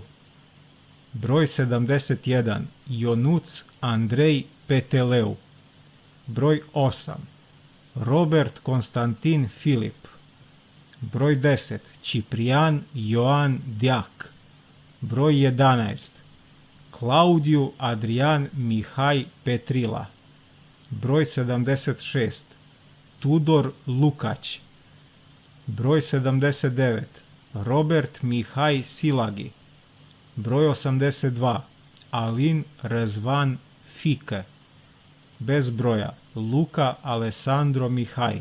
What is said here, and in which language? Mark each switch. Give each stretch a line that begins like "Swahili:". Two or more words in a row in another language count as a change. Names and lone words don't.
Serbian: Broj 71. Ionuț Andrei Peteleu. Broj 8. Robert Constantin Filip. Broj 10. Ciprian Ioan Deac. Broj 11. Claudiu Adrian Mihai Petrila. Broj 76. Tudor Lukaci. Broj 79. Robert Mihai Silagi. Broj 82. Alin Răzvan Fică. Bez broja. Luka Alessandro Mihai.